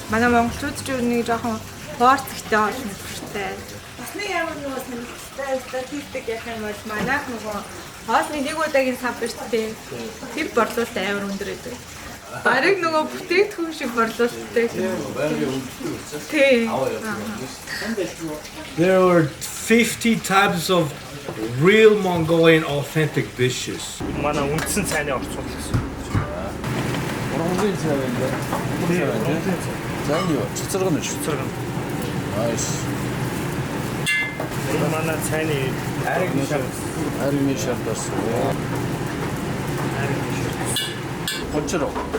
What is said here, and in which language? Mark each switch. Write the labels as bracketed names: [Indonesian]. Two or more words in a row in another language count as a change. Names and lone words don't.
[Mongolian] Манай монголчууд ч ер нь жоохон порцтой хоолнууд хүртэй. Бас нэг ямар нөгөө сонирхолтой статистик ярих юм бол манайх нөгөө хоолны нэг удаагийн сав биш тээ. Тэр борлуулалт амар өндөр байдаг. Барыг нөгөө бүтээгдэхүүн шиг борлуулалттай. Тий. [English] There are 50 types of real Mongolian authentic dishes. [Mongolian] Манай үндсэн цайны орцуулах гэсэн. Ургамлын цай байна. Цай юу? Цэцэрэг нь шүү. Цэцэрэг. Nice. Энэ манай цайны Харин шаардас. Хочроо.